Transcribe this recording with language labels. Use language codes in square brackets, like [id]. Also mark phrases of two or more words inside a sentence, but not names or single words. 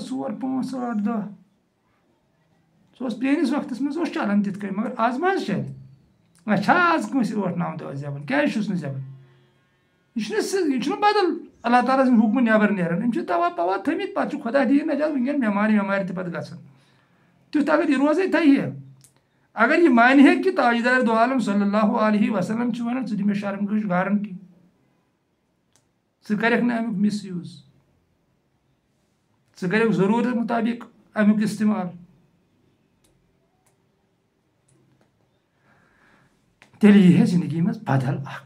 [ks] 4, 5, 8, 10 سُہ اوس پرٛٲنِس وقتَس منٛز اوس چلان تِتھ کٔنۍ مگر آز ما حظ چلہِ وۄنۍ چھا آز کٲنٛسہِ 8-9 دۄہ زٮ۪وان کیٛازِ چھُس نہٕ زٮ۪وان یہِ چھُنہٕ بدل اللہ تعالیٰ سٕنٛدِ حُکمہٕ نٮ۪بر نیران أمۍ چھِ دوا پوا تھٲمٕتۍ پَتہٕ چھُ خۄدا دِیِن نجات وٕنکٮ۪ن بٮ۪مارِ تہِ پَتہٕ گژھان تیُتھ اگر یہِ روزے تھایہِ ہے اگر یہِ مانہِ ہے کہِ تاجدار دو عالم [ar] صلی اللہ علیہ وسلم [ks] چھُ وَنان ژٕ دِ مےٚ شرمگاہٕچ گارنٹی ژٕ کَرکھ نہٕ امیُک مِس یوٗز ژٕ کَرکھ ضروٗرت مُطابق امیُک استعمال تیٚلہِ یی ہے زندگی منٛز بدل اکھ